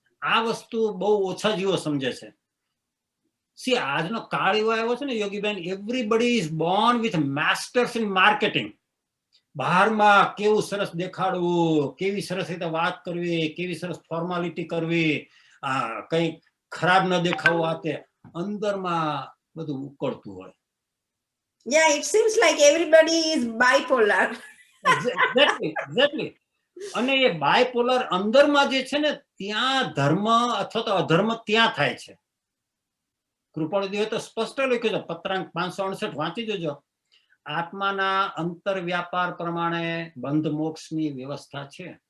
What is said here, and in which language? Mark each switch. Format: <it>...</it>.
<gu>આ વસ્તુ બહુ ઓછા જીવો સમજે છે. સી આજનો કાળ એવો આવ્યો છે ને યોગીબેન,</gu> <en>Everybody is born with masters in marketing.</en> <gu>બહારમાં કેવું સરસ દેખાડવું, કેવી સરસ રીતે વાત કરવી, કેવી સરસ ફોર્માલિટી કરવી, કઈ ખરાબ ન દેખાવું, આ તે અંદરમાં બધું ઉકળતું હોય.</gu> <en>Yeah, it seems like everybody is bipolar. Exactly.</en> <gu>અને એ બાયપોલર અંદરમાં જે છે ને ત્યાં ધર્મ અથવા તો અધર્મ ત્યાં થાય છે. કૃપાળુદેવે તો સ્પષ્ટ લખ્યું છે, પત્રાંક 568 વાંચી જોજો. આત્માના અંતર વ્યાપાર પ્રમાણે બંધ મોક્ષની વ્યવસ્થા છે.</gu>